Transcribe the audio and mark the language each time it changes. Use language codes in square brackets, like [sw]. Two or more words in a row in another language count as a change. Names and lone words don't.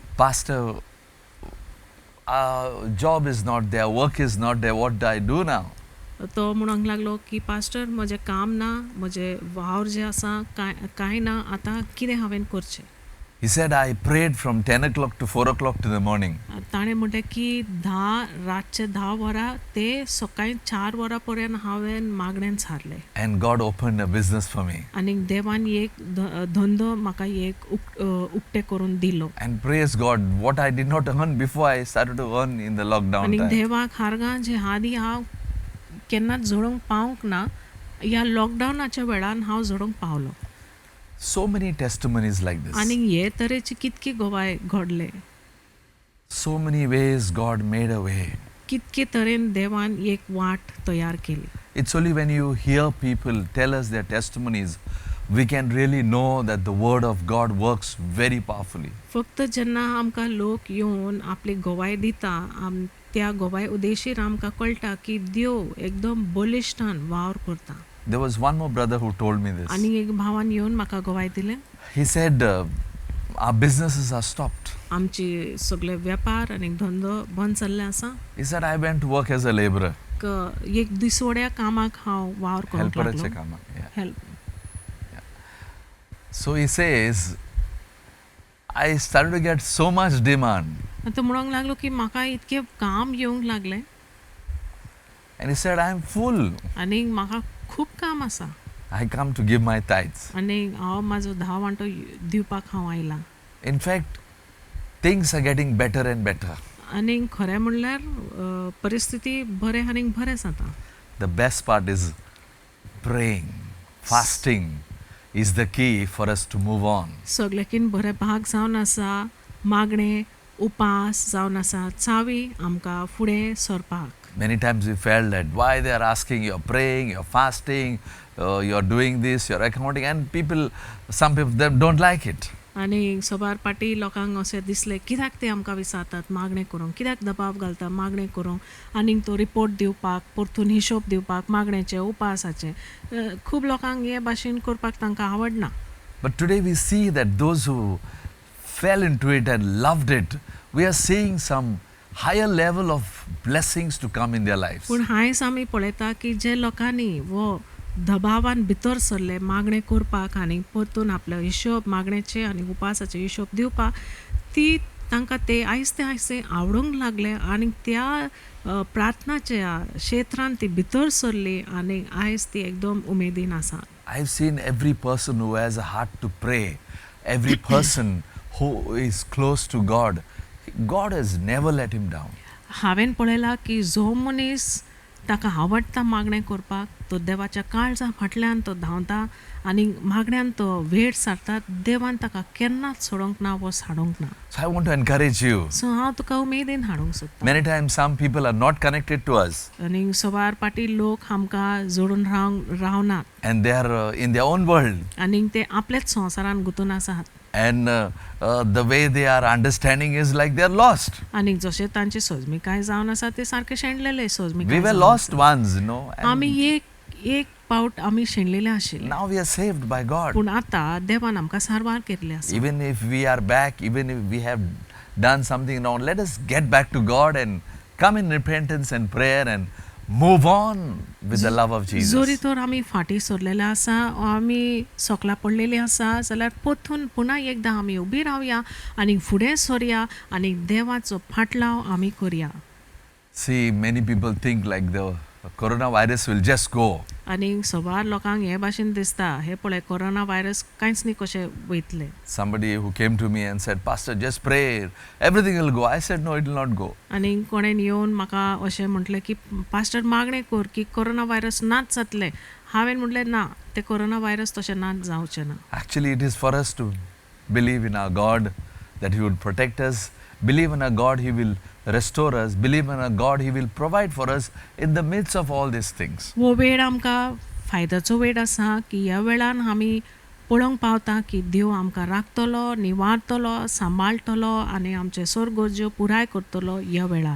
[en] Pastor, job is not there, work is not there, what do I do now? [kok] तो म्हणूंक लागलो की पास्टर म्हजें काम ना, म्हजें वावर जें आसा कांय ना, आतां कितें हांवें करचें. [en] He said, I prayed from 10 o'clock to 4 o'clock in the morning. [kok] ताणें म्हणलें की रातचे 10 वरां ते सकाळीं 4 वरां पर्यंत हांवें मागणेन सारलें. [en] And God opened a business for me. [kok] आनी देवान एक धंदो म्हाका एक उक्ते करून दिलो. [en] And praise God, what I did not earn before, I started to earn in the lockdown [kok] आनी [en] time. [kok] देवाक हारगां जे आदी हांव केन्नाच जोडूंक पावूंक ना, ह्या लॉकडावनाच्या वेळान हांव जोडूंक पावलो. [en] So many testimonies like this. [kok] आनी हे तरेची कितकी गवाय घडले. [en] So many ways God made a way. [kok] कितके तरेन देवान एक वाट तयार केली. [en] It's only when you hear people tell us their testimonies, we can really know that the word of God works very powerfully. [kok] फक्त जेन्ना आमकां लोक येवन आपली गवाय दिता, त्या गवाय उदेशीर आमकां कळटा की देव एकदम बलिश्ठान वावर करता. [en] There was one more brother who told me this. [kok] आनी एक भावान येवन म्हाका गवाय दिले. [en] He said, our businesses are stopped. [kok] आमची सगळे वेपार आनी धंदो बंद जाल्ले आसा. [en] He said, I went to work as a laborer. [kok] एक दिसवड्या कामाक हांव वावर करूंक Helperaचे लागलो. कामाक. Yeah. हेल्प. [en] So he says, I started to get so much demand. [kok] तो म्हणूंक लागलो की म्हाका इतके काम येवंक लागले. [en] And he said, I am full. [kok] आनी म्हाका खूब काम आसा. [en] I come to give my tithes. [kok] आनी हांव म्हाजो 10 वांटो दिवपाक हांव आयला. [en] In fact, things are getting better and better. [kok] आनी खरें म्हणल्यार परिस्थिती बरें आनी बरें जाता. [en] The best part is praying, fasting is the key for us to move on. [kok] सगळ्याकीन बरें भाग जावन आसा, मागणे, उपास जावन आसा, चावी आमकां फुडें सरपाक. [en] Many times we felt that why they are asking, you're praying, you're fasting, you're doing this, you're accounting, and some people them don't like it. [kok] आनी सबार पाटी लोकांक अशें दिसलें कित्याक ते आमकां विचारतात मागणें करूंक, कित्याक दबाव घालता मागणें करूंक, आनीक तो रिपोर्ट दिवपाक, परतून हिशोब दिवपाक मागणेचे, उपासाचे. खूब लोकांक हे भाशेन करपाक तांकां आवडना. [en] But today we see that those who fell into it and loved it, we are seeing some higher level of blessings to come in their lives. [kok] पूण आयज आमी पळयता की जे लोकांनी वो दबावान भितर सरले मागणें करपाक आनी परतून आपलो हिशोब मागणेचे आनी उपासाचे हिशोब दिवपाक, ती तांकां ते आयस्ते आयस्ते आवडूंक लागले आनी त्या प्रार्थनाच्या क्षेत्रांत ती भितर सरली आनी आयज ती एकदम उमेदीन आसा. [en] I've seen every person who has a heart to pray, every person who is close to God, God has never let him down. [kok] हांवें पळयलां की जो मनीस ताका आवडटा मागणें करपाक, तो देवाच्या काळजा फाटल्यान तो धांवता आनी मागण्यांत तो वेळ सारता, देवान ताका केन्नाच सोडूंक ना वो साडूंक ना. [en] So I want to encourage you. [kok] सो हांव तुका उमेदीन हाडूंक सोदतां. [en] Many times some people are not connected to us [kok] आनी सवार पाटी लोक आमकां जोडून रावनात [en] and they are in their own world. [kok] आनी ते आपलेच संवसारान गुंतून आसात. [en] And the way they are understanding is like they are lost. [kok] आनी जशें तांची सोजमीकाय जावन आसा ते सारके शेणलेले सोजमीकाय. [en] We were lost once, [kok] आमी एक पावट आमी शेणलेले आशिल्ले. [en] Now we are saved by God. [kok] पूण आतां देवान आमकां सारवार केल्ले आसा. [en] Even if we are back, even if we have done something wrong, let us get back to God and come in repentance and prayer and move on with the love of Jesus. [kok] जोरी तर आमी फाटी सरलेले आसा, आमी सोकला पडलेली आसा, जाल्यार परतून पुन्हा एकदां आमी उबी रावया आनी फुडें सरया आनी देवाचो फाटलाव आमी करया. [en] See, many people think like the coronavirus will just go. [kok] आनी सवार लोकांक हे भाशेन दिसता हे पळय कोरोना व्हायरस कांयच न्ही कशें वयतलें. [en] Somebody who came to me and said, Pastor, just pray, everything will go. I said, no, it will not go. [kok] आनी कोणेन येवन म्हाका अशें म्हटलें की पास्टर मागणें कर की कोरोना व्हायरस नाच जातलें. हांवें म्हणलें ना ते कोरोना व्हायरस तशें ना जावचें ना. [en] Actually, it is for us to believe in our God that He would protect us, believe in our God He will restore us, believe in our God He will provide for us in the midst of all these things. [kok] हो वेळ आमकां फायद्याचो वेळ आसा की ह्या वेळान आमी पळोवंक पावता की देव आमकां राखतलो, निवारतलो, सांबाळटलो आनी आमचे सोर गरज्यो पुराय करतलो ह्या वेळार.